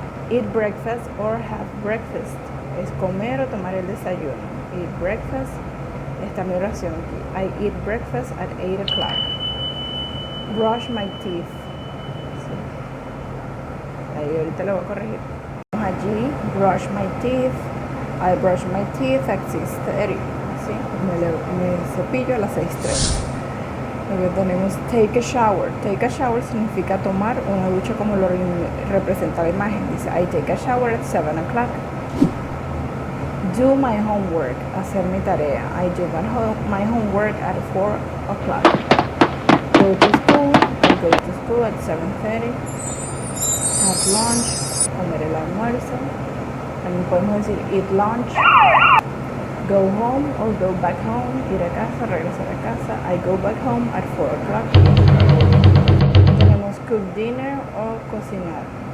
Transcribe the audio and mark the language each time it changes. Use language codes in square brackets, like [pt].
[en] Eat breakfast or have breakfast. [es] Es comer o tomar el desayuno. [en] Eat breakfast, [es] esta es mi oración aquí. [en] I eat breakfast at 8 o'clock. Brush my teeth. [es] ¿Sí? Ahí ahorita lo voy a corregir. Allí, [en] brush my teeth. I brush my teeth at 6:30. [es] ¿Sí? Me cepillo a las 6:30. Luego tenemos [en] take a shower. Take a shower [es] significa tomar una ducha como lo representa la imagen. Dice, [en] I take a shower at 7 o'clock. Do my homework, [es] hacer mi tarea. [en] I do my homework at 4 o'clock. Go to school, I go to school at 7:30. Have lunch, [es] comer el almuerzo. También podemos decir [en] eat lunch. Go home or go back home, [es] ir a casa, regresar a casa. [en] I go back home at 4 o'clock. [es] Tenemos [en] cook dinner [es] o cocinar.